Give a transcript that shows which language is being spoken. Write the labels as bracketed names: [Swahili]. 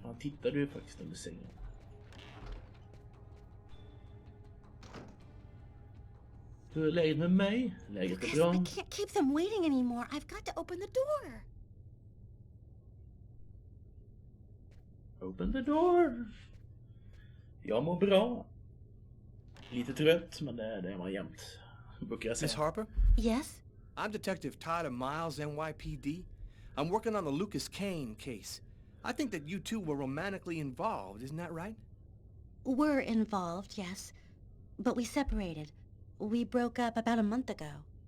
[Swedish] Han tittade ju faktiskt under sängen. Hur är läget med mig? Läget är bra. [English] I can't keep them waiting anymore. I've got to open the door. Open the door. [Swedish] Jag mår bra. Lite trött, men det är man jämt. Brukar jag säga. [English] Miss Harper? Yes? I'm Detective Todd of Miles, NYPD. I'm working on the Lucas Kane case. I think that you two were romantically involved, isn't that right? We're involved, yes. But we separated. We broke up about a month ago.